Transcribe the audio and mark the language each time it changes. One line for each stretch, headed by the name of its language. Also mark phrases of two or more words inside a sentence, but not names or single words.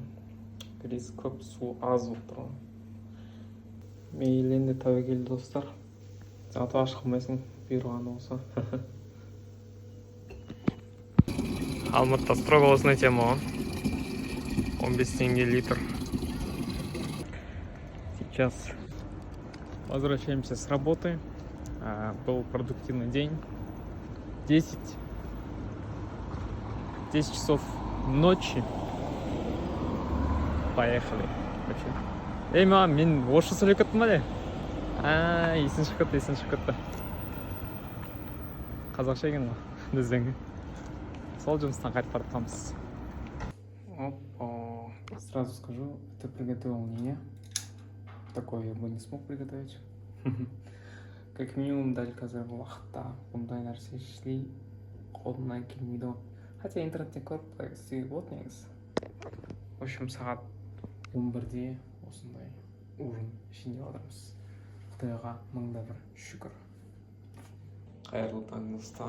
Kazakh: Рис көп, су аз болып тұрған. Мейлі енді тәуекел достар. Заты ашық қылмайсың бұйырғаны болса.
Russian: Алматыда строгосная тема.
Kazakh: 15 тенге литр.
Russian: Сейчас возвращаемся с работы. Был продуктивный день. 10 часов ночи. Поехали. Эй, мам,
Kazakh: мен орысша сөйлеп кеттім әле? Есін шығып кетті. Қазақша екен ғой, біздің. Сол жұмыстан қайтып бара жатқанбыз. Опа.
Russian: Сразу скажу, это приготовил не я. Такое я бы не смог приготовить. Как минимум
Kazakh: дәл қазір уақытта бұндай нәрсе ішлей қолымнан келмейді. Хотя интернеттен көріп істеуге болады негізі.
Russian: В общем,
Kazakh: сағат 11-де осындай ужин ішінде отырмыз. Құдайға мыңда бір шүкір. Қайырлы таң достар.